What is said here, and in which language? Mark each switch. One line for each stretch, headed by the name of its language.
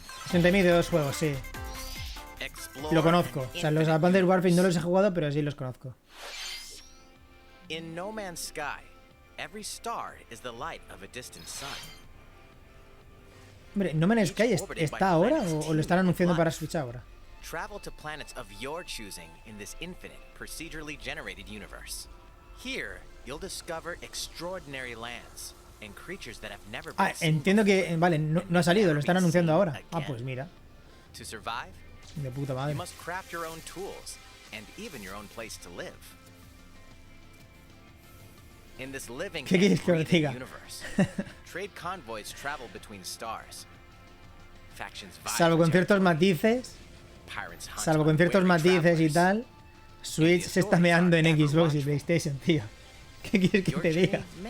Spanish: Se de dos juegos, sí. Lo conozco, o sea, los Advanced Warfare no los he jugado, pero sí los conozco.
English: In No Man's Sky, every star is the light of a distant sun.
Spanish: Hombre, ¿No Man's Sky está ahora o lo están anunciando para Switch ahora?
English: Travel to planets of your choosing in this infinite, procedurally generated universe. Here, you'll discover extraordinary lands and creatures that have never been seen.
Spanish: Entiendo que, vale, no ha salido, lo están anunciando ahora. Ah, pues mira.
English: To survive,
Spanish: de puta madre.
English: You must craft your own tools and even your own place to live. In this living and breathing universe, trade convoys travel between stars. Factions vie.
Spanish: Salvo con ciertos matices. Salvo con ciertos matices y tal, Switch se está meando en Xbox y PlayStation, tío. ¿Qué quieres que te diga?